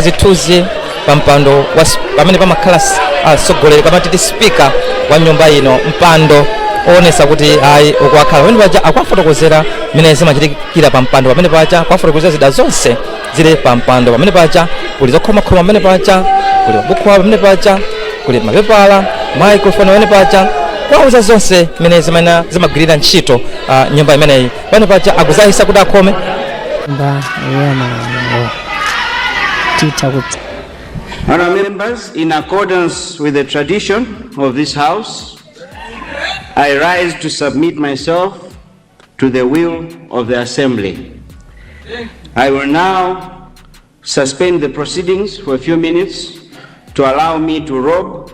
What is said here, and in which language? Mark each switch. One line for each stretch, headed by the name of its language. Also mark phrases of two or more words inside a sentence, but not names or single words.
Nyanja: zithunzi pa mpando pamene pamakhala mtsogoleri kamatiti speaker wa nyumba ino, mpando oonesa kuti ayi ukuwakhala pamene paja akuwafotokozera mmene zimachitikira pa mpando pamene paja, akuwafotokozera zida zonse zili pa mpando pamene paja, kuli zokhomakhoma pamene paja, kuli mabuku pamene paja, kuli mapepala, microphone pamene paja, kwauza zonse mmene zimagwirira ntchito nyumba imeneyi pamene paja akuzayisa kuti akhome.
English: Honourable members, in accordance with the tradition of this House, I rise to submit myself to the will of the Assembly. I will now suspend the proceedings for a few minutes to allow me to robe.